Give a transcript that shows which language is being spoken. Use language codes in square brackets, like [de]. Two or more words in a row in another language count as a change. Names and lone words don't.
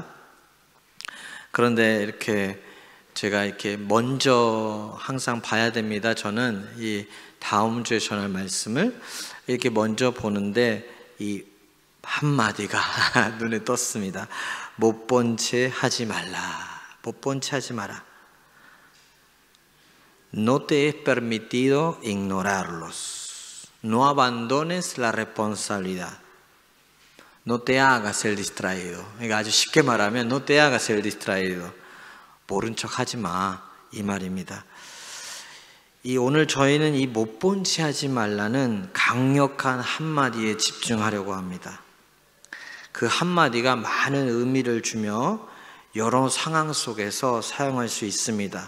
[ko] 그런데 이렇게 제가 이렇게 먼저 항상 봐야 됩니다. 저는 이 다음 주에 전할 말씀을 이렇게 먼저 보는데 이 한마디가 눈에 떴습니다. 못 본 채 하지 말라. 못 본 채 하지 마라. [es] No te es permitido ignorarlos. No abandones la responsabilidad. No te hagas el distraído. [ko] 그러니까 아주 쉽게 말하면 [es] no te hagas el distraído. [ko] 모른 척 하지 마. 이 말입니다. 오늘 저희는 이 못 본 채 하지 말라는 강력한 한마디에 집중하려고 합니다. 그 한마디가 많은 의미를 주며 여러 상황 속에서 사용할 수 있습니다.